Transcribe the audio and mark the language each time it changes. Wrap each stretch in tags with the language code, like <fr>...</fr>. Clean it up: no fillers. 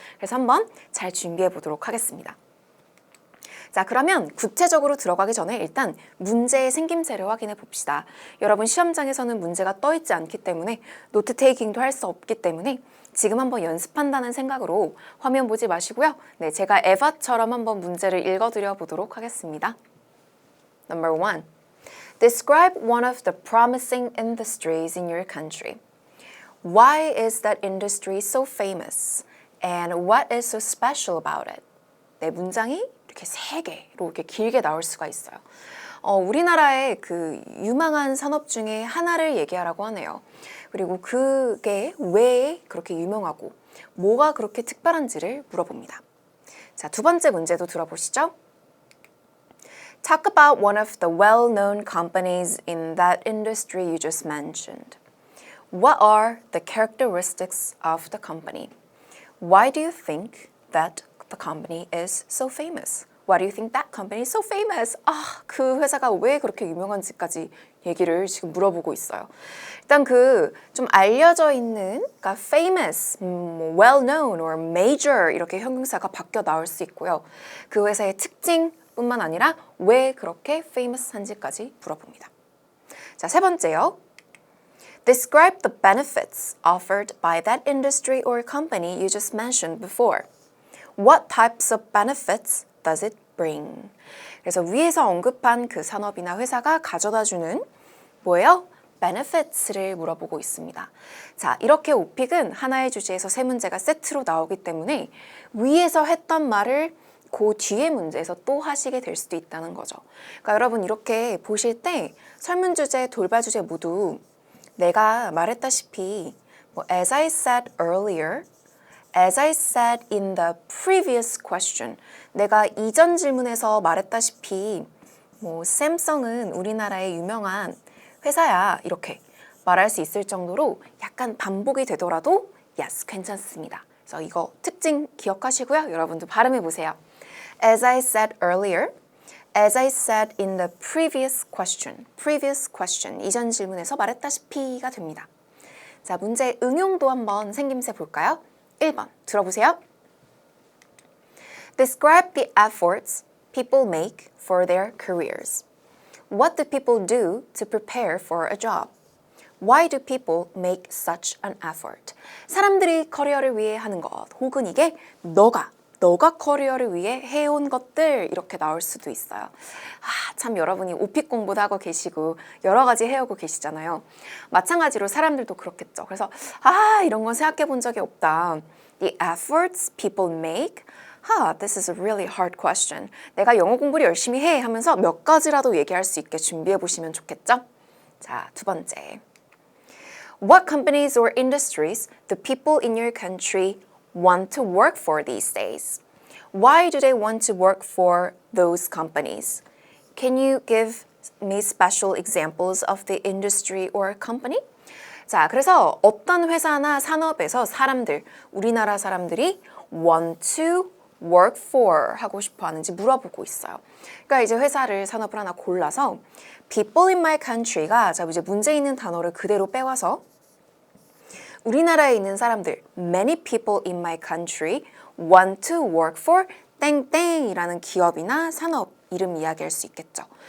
<ko>그래서 한번 잘 준비해 보도록 하겠습니다. 자, 그러면 구체적으로 들어가기 전에 일단 문제의 생김새를 확인해 봅시다. 여러분 시험장에서는 문제가 떠 있지 않기 때문에 노트 테이킹도 할 수 없기 때문에 지금 한번 연습한다는 생각으로 화면 보지 마시고요. 네, 제가 에바처럼 한번 문제를 읽어드려 보도록 하겠습니다.</ko> <en>Number 1. Describe one of the promising industries in your country. Why is that industry so famous? And what is so special about it?</en> <ko>네, 문장이 이렇게 세 개로 이렇게 길게 나올 수가 있어요. 우리나라의 그 유망한 산업 중에 하나를 얘기하라고 하네요. 그리고 그게 왜 그렇게 유명하고 뭐가 그렇게 특별한지를 물어봅니다. 자, 두 번째 문제도 들어보시죠.</ko> <en>Talk about one of the well-known companies in that industry you just mentioned. What are the characteristics of the company? Why do you think that the company is so famous? Why do you think that company is so famous?</en> <ko>그 회사가 왜 그렇게 유명한지까지 얘기를 지금 물어보고 있어요. 일단 그 좀 알려져 있는, 그러니까</ko> <en>famous, well-known or major</en> <ko>이렇게 형용사가 바뀌어 나올 수 있고요. 그 회사의 특징뿐만 아니라 왜 그렇게 famous한지까지 물어봅니다. 자, 세 번째요.</ko> <en>Describe the benefits offered by that industry or company you just mentioned before. What types of benefits does it bring?</en> <ko>그래서 위에서 언급한 그 산업이나 회사가 가져다주는 뭐예요? benefits를 물어보고 있습니다. 자, 이렇게 오픽은 하나의 주제에서 세 문제가 세트로 나오기 때문에 위에서 했던 말을 그 뒤에 문제에서 또 하시게 될 수도 있다는 거죠. 그러니까 여러분 이렇게 보실 때 설문 주제, 돌발 주제 모두 내가 말했다시피</ko> <en>as I said earlier As I said in the previous question,</en> <ko>내가 이전 질문에서 말했다시피 샘성은 우리나라의 유명한 회사야 이렇게 말할 수 있을 정도로 약간 반복이 되더라도 yes, 괜찮습니다. 그래서 이거 특징 기억하시고요. 여러분도 발음해 보세요.</ko> <en>As I said earlier, as I said in the previous question,</en> <ko>이전 질문에서 말했다시피가 됩니다. 자, 문제 응용도 한번 생김새 볼까요? 1번 들어보세요.</ko> <en>Describe the efforts people make for their careers. What do people do to prepare for a job? Why do people make such an effort?</en> <ko>사람들이 커리어를 위해 하는 것, 혹은 이게 너가 커리어를 위해 해온 것들 이렇게 나올 수도 있어요. 참 여러분이 오픽 공부도 하고 계시고 여러 가지 해오고 계시잖아요. 마찬가지로 사람들도 그렇겠죠. 그래서 이런 건 생각해 본 적이 없다.</ko> <en>The efforts people make? This is a really hard question.</en> <ko>내가 영어 공부를 열심히 해 하면서 몇 가지라도 얘기할 수 있게 준비해 보시면 좋겠죠? 자, 두 번째.</ko> <en>What companies or industries do people in your country want to work for these days? Why do they want to work for those companies? Can you give me special examples of the industry or company?</en> <ko>자, 그래서 어떤 회사나 산업에서 우리나라 사람들이</ko> <en>want to work for</en> <ko>하고 싶어 하는지 물어보고 있어요. 그러니까 이제 회사를, 산업을 하나 골라서</ko> <en>people in my country</en> <ko>가 이제 문제 있는 단어를 그대로 빼와서 우리나라에 있는 사람들,</ko> <en>many people in my country want to work for</en> <ko>땡땡이라는 기업이나 산업 이름 이야기할 수 있겠죠.</ko>